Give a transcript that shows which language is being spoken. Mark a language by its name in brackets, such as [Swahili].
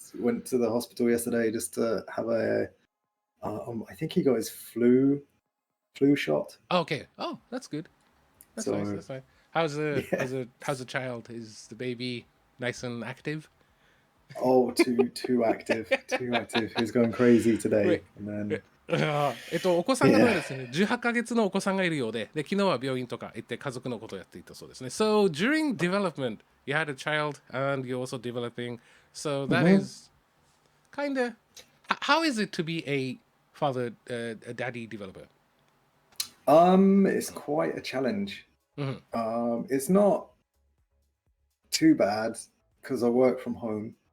[English] went to the hospital yesterday just to have I think he got his flu shot. Okay. Oh, that's good. That's nice. So That's nice. How's the yeah. how's the how's the child? Is the baby nice and active? Oh, too active, too active. He was going crazy today, Wait. and then [Japanese] Ah, お子さんがどうやらですね、18ヶ月のお子さんがいるようで、昨日は病院とか行って家族のことをやっていたそうですね。 [English] So, during development, you had a child and you're also developing. So, that Mhm. is kind of. How is it to be a father, a daddy developer? It's quite a challenge. Mhm. It's not too bad because I work from home,